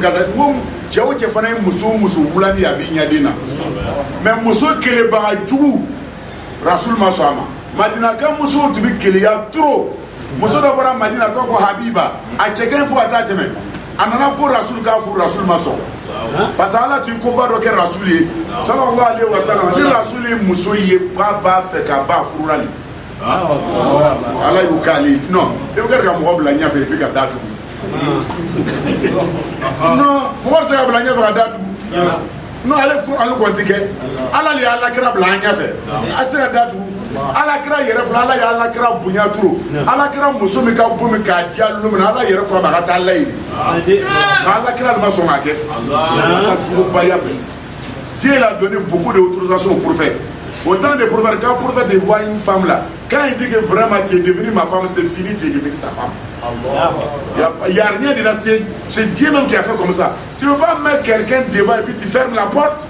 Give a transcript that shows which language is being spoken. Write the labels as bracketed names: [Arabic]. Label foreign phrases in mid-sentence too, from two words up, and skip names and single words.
[Bambara] kasa n ko cɛ o cɛ fana ye muso bulani ye a b'i ɲaden na mais muso kelebaga jugu rasul ma sɔn a ma madina kan muso tu bi keleya trop muso dɔ bɔra madina ko habiba a cɛkɛ fo ka taa tɛmɛ a nana ko rasul k'a furu rasul ma sɔn [French] parce que [Bambara] ala tun ko ba dɔ kɛ rasul ye [Arabic] صلى الله عليه وسلم [Bambara] ni rasul ye muso ye k'a b'a fɛ k'a ba furula ni ala y'u k'ale non i bɛ kɛ ka mɔgɔ bila ɲɛfɛ i bɛ ka da tugu non mɔgɔ tɛ se ka bila ɲɛfɛ ka da tugu non ale kɔni tɛ kɛ ala de y'a lakira bila an ɲɛfɛ a tɛ se ka da tugu alakira yɛrɛ fana ala y'a alakira bonya turu alakira muso min ka bon min k'a di alu min ala yɛrɛ ko a ma ka taa ala ye nka alakira de ma sɔn k'a kɛ ka jugu baya fɛ [French] Dieu a donné beaucoup d'autorisations au prophète. Autant de prophètes, quand le prophète voit une femme là, quand il dit que vraiment tu es devenu ma femme, c'est fini, tu es devenu sa femme. Il n'y a rien de là, c'est Dieu même qui a fait comme ça. Tu ne peux pas mettre quelqu'un devant et puis tu fermes la porte.